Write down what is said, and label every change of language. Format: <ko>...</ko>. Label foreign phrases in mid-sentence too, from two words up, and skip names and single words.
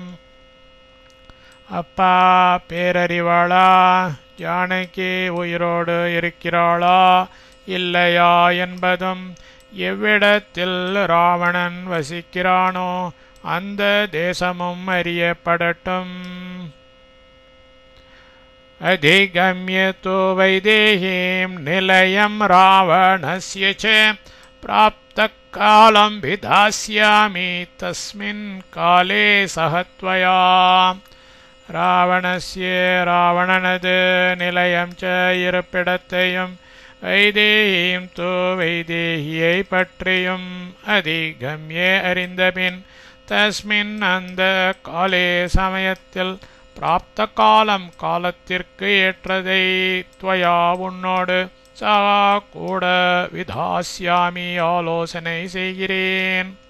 <ta>அப்பா பேரறிவாளா ஜானகி உயிரோடு இருக்கிறாளா இல்லையா என்பதும் எவ்விடத்தில் ராவணன் வசிக்கிறானோ அந்த தேசமும் அறியப்படட்டும்.</ta> <sa>अधिगम्य तो वैदेहीं निलयं रावणस्य च प्राप्तकालं विधास्यामि तस्मिन् काले सह त्वया.</sa> <ta>ராவணஸ்ய ராவணனது நிலையம் ச இருப்பிடத்தையும் வைதேகியும் தோ வைதேகியை பற்றியும் அதிகம்ய அறிந்தபின் தஸ்மின் அந்த காலே சமயத்தில் பிராப்த காலம் காலத்திற்கு ஏற்றதை துவயா உன்னோடு சகா கூட விதாஸ்யாமி ஆலோசனை செய்கிறேன்.</ta>